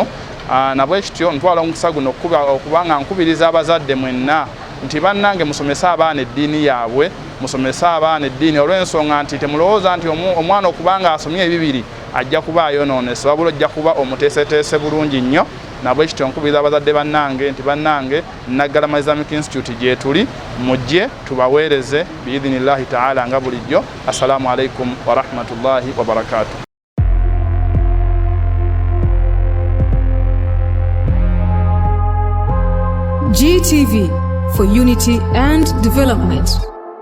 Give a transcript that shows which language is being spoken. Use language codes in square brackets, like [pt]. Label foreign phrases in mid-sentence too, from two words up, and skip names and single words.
[lg] Nabwe kityo ntwala omukisa guno okuba nga nkubiriza abazadde mwenna nti bannange musomesa abaana eddiini yaabwe, musomesa abaana eddiini olw'ensonga nti temulowooza nti omwana okubanga asomye ebibiri ajja kuba ayonoonese, wabula ajja kuba omuteeseteese bulungi nnyo. Nabwe kityo nkubiriza abazadde bannange nti bannange Nagalama Islamic Institute gye tuli mujje tubaweereze [ar] بإذن الله تعالى [lg] nga bulijjo. [ar] السلام عليكم ورحمة الله وبركاته. [en] GTV for unity and development.